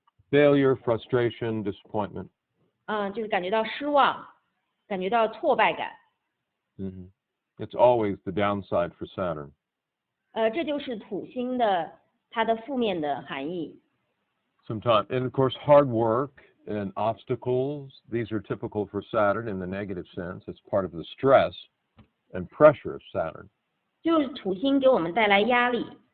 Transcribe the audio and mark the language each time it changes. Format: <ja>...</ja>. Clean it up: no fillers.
<en>Failure, frustration, disappointment.</en> <zh>就是感觉到失望，感觉到挫败感。</zh> <en>It's always the downside for Saturn.</en> <zh>这就是土星的它的负面的含义。</zh> <en>Sometimes, and of course, hard work and obstacles, these are typical for Saturn in the negative sense. It's part of the stress and pressure of Saturn.</en> <zh>就是土星给我们带来压力。</zh>